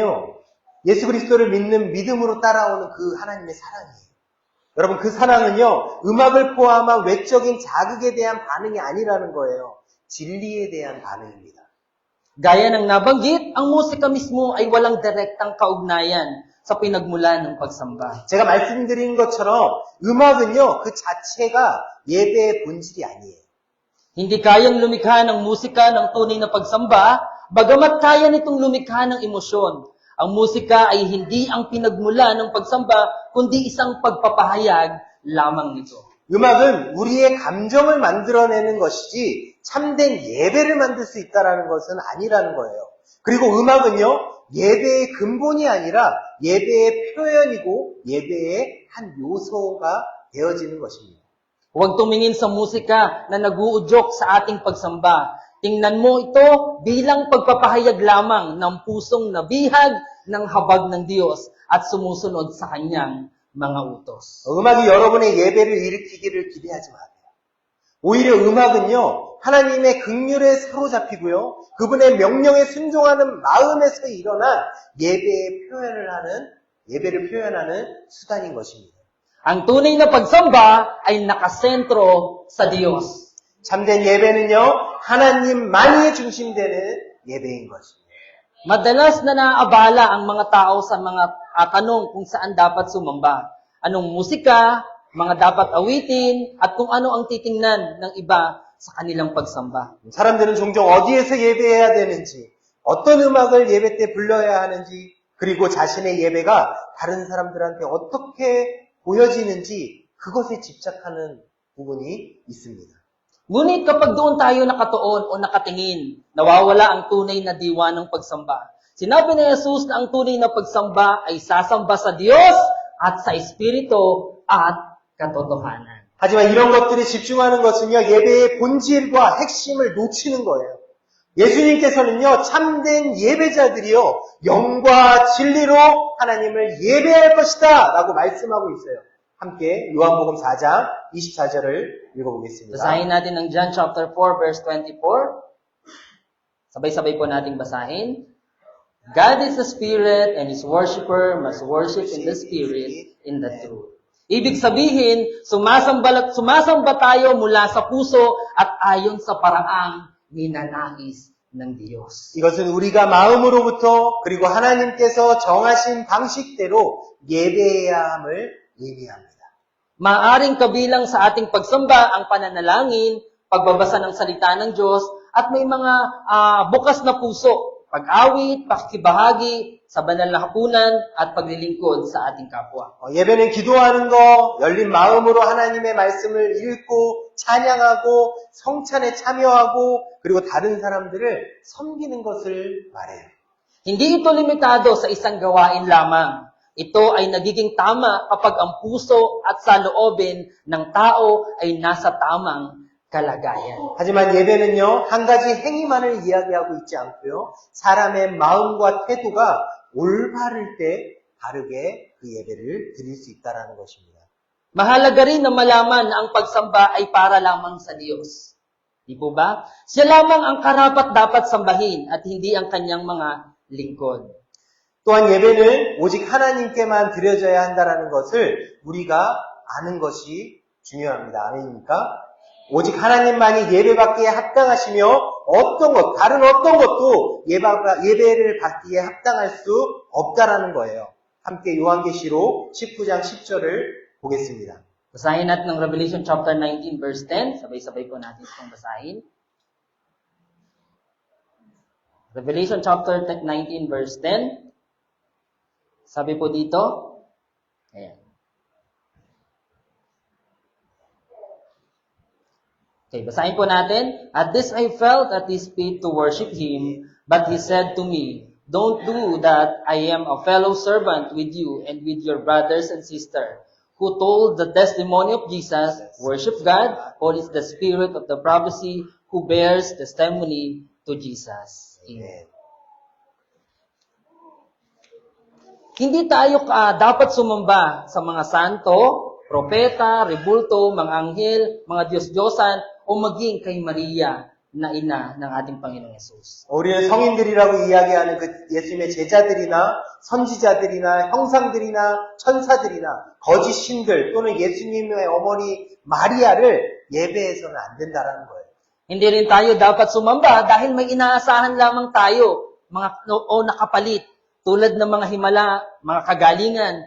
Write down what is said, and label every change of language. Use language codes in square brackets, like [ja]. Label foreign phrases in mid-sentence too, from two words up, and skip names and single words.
[ko] 예수 그리스도를 믿는 믿음으로 따라오는 그 하나님의 사랑이에요. 여러분 그 사랑은요. 음악을 포함한 외적인 자극에 대한 반응이 아니라는 거예요. 진리에 대한 반응입니다. [tl] Gaya ng nabanggit, ang musika mismo ay walang direktang kaugnayan sa pinagmulan ng pagsamba. [ko] 제가 말씀드린 것처럼 음악은요, 그 자체가 예배의 본질이 아니에요. [tl] Hindi kayang lumikha ng musika ng tunay na pagsamba, bagamat kaya nitong lumikha ng emosyon. Ang musika ay hindi ang pinagmula ng pagsamba, kundi isang pagpapahayag lamang nito. [ko] 음악은 우리의 감정을 만들어내는 것이지 참된 예배를 만들 수 있다는 것은 아니라는 거예요. 그리고 음악은요, 예배의 근본이 아니라 예배의 표현이고 예배의 한 요소가 되어지는 것입니다. [tl] Huwag tumingin sa musika na naguudyok sa ating pagsamba. Tingnan mo ito bilang pagpapahayag lamang ng pusong nabihag ng habag ng Diyos at sumusunod sa Kanyang mga utos. [ko] 음악이 여러분의 예배를 일으키기를 기대하지 마세요. 오히려 음악은요, 하나님의 긍휼에 사로잡히고요, 그분의 명령에 순종하는 마음에서 일어난 예배를 표현하는 수단인 것입니다. [tl] Ang tunay na pagsamba ay nakasentro sa Diyos. [ko] 참된 예배는요, 하나님만이 중심되는 예배인 것입니다. [tl] Madalas na naabala ang mga tao sa mga tanong kung saan dapat sumamba. Anong musika, mga dapat awitin, at kung ano ang titingnan ng iba sa kanilang pagsamba. [ko] 사람들은 종종 어디에서 예배해야 되는지, 어떤 음악을 예배 때 불러야 하는지, 그리고 자신의 예배가 다른 사람들한테 어떻게 보여지는지 그것에 집착하는 부분이 있습니다. [tl] Ngunit kapag doon tayo nakatuon o nakatingin, nawawala ang tunay na diwa ng pagsamba. Sinabi ni Jesus na ang tunay na pagsamba ay sasamba sa Diyos at sa Espiritu at katotohanan. [ko] 하지만 이런 것들에 집중하는 것은요, 예배의 본질과 핵심을 놓치는 거예요. 예수님께서는요, 참된 예배자들이요, 영과 진리로 하나님을 예배할 것이다 라고 말씀하고 있어요. 함께 요한복음 4장 24절을 읽어보겠습니다. [tl] Basahin natin ang [en] John chapter 4 verse 24. [tl] Sabay-sabay po nating basahin. [en] God is a spirit and his worshiper must worship in the spirit, in the truth. [tl] Ibig sabihin, sumasamba tayo mula sa puso at ayon sa paraang ninanais ng Diyos. [ko] 이것은 우리가 마음으로부터 그리고 하나님께서 정하신 방식대로 예배해야 함을 의미합니다. [tl] Maaring kabilang sa ating pagsamba ang pananalangin, pagbabasa ng salita ng Diyos, at may mga bukas na puso pag-awit, pakikibahagi sa banal na hapunan, at paglilingkod sa ating kapwa. [ko] 예배는 기도하는 거, 열린 마음으로 하나님의 말씀을 읽고 찬양하고 성찬에 참여하고 그리고 다른 사람들을 섬기는 것을 말해요. [tl] Hindi ito limitado sa isang gawain lamang. Ito ay nagiging tama kapag ang puso at saloobin ng tao ay nasa tamang kalagayan. [ko] 하지만 예배는요, 한 가지 행위만을 이야기하고 있지 않고요, 사람의 마음과 태도가 올바를 때 바르게 그 예배를 드릴 수 있다는 것입니다. [tl] Mahalaga rin na malaman na ang pagsamba ay para lamang sa Diyos. Di po ba? Siya lamang ang karapat-dapat sambahin at hindi ang kanyang mga lingkod. [ko] 또한 예배는 오직 하나님께만 드려져야 한다는 것을 우리가 아는 것이 중요합니다. 아멘입니까? 오직 하나님만이 예배받기에 합당하시며 어떤 것, 다른 어떤 것도 예배를 받기에 합당할 수 없다라는 거예요. 함께 요한계시록 19장 10절을 보겠습니다. [tl] Basahin natin ng [en] Revelation chapter 19 verse 10. [tl] Sabay-sabay po natin itong basahin. [en] Revelation chapter 19 verse 10. [tl] Sabi po dito, ayan. Okay, basahin po natin. [en] At this I felt at his feet to worship him, but he said to me, don't do that. I am a fellow servant with you and with your brothers and sisters who told the testimony of Jesus. Worship God, for is the spirit of the prophecy who bears testimony to Jesus. Amen. [tl] Hindi tayo dapat sumamba sa mga santo, propeta, rebulto, mga anghel, mga Diyos-Diyosan, o maging kay Maria na ina ng ating Panginoong Yesus. [ko] 우리는 성인들이라고 이야기하는 그 예수님의 제자들이나 선지자들이나 형상들이나 천사들이나 거짓 신들 또는 예수님의 어머니 마리아를 예배해서는 안 된다라는 거예요. [tl] Hindi rin tayo dapat sumamba dahil may inaasahan lamang tayo, o nakapalit, tulad ng mga himala, mga kagalingan.